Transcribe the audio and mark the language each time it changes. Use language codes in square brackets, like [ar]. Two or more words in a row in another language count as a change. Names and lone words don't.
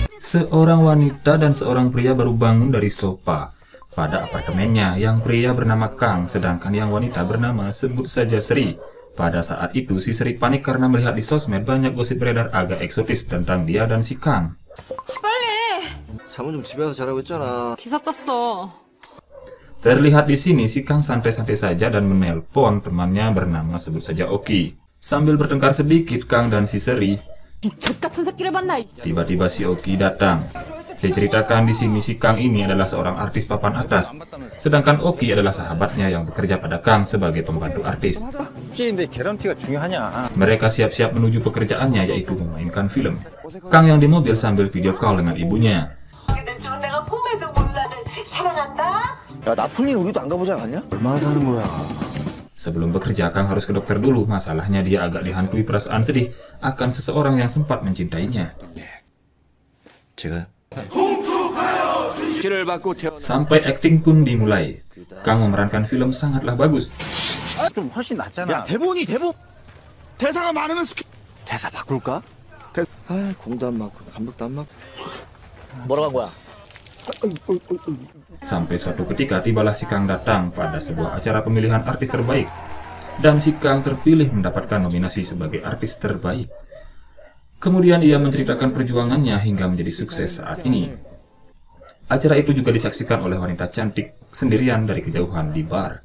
[id] Seorang wanita dan seorang pria baru bangun dari sofa pada apartemennya. Yang pria bernama Kang, sedangkan yang wanita bernama sebut saja Sri. Pada saat itu, si Sri panik karena melihat di sosmed banyak gosip beredar agak eksotis tentang dia dan si Kang. [ko] 잠은 좀 집에 가서 자라고 했잖아. 기사 떴어. [id] Terlihat di sini si Kang santai-santai saja dan menelpon temannya bernama sebut saja Oki. Sambil bertengkar sedikit, Kang dan si Sri, [ko] 젖 같은 새끼를 봤나? [id] tiba-tiba si Oki datang. Diceritakan di sini si Kang ini adalah seorang artis papan atas, sedangkan Oki adalah sahabatnya yang bekerja pada Kang sebagai pembantu artis. [ko] 근데 개런티가 중요하냐? [id] Mereka siap-siap menuju pekerjaannya, yaitu memainkan film. Kang yang di mobil sambil [en] video call [id] dengan ibunya. [ko] 야, 나폴린 우리도 안 가보지 않았냐? 얼마나 사는 거야? [id] Sebelum bekerja, Kang harus ke dokter dulu. Masalahnya dia agak dihantui perasaan sedih akan seseorang yang sempat mencintainya. [ko] 제가 [id] Sampai akting pun dimulai. Kang memerankan film sangatlah bagus. [ko] 좀 훨씬 낫잖아. 야, 대본이 대사가 많으면 대사 바꿀까? 아, 공도 안 맞고 감독도 안 맞고. 뭐라고 한 거야? [id] Sampai suatu ketika tibalah si Kang datang pada sebuah acara pemilihan artis terbaik. Dan si Kang terpilih mendapatkan nominasi sebagai artis terbaik. Kemudian ia menceritakan perjuangannya hingga menjadi sukses saat ini. Acara itu juga disaksikan oleh wanita cantik sendirian dari kejauhan di bar.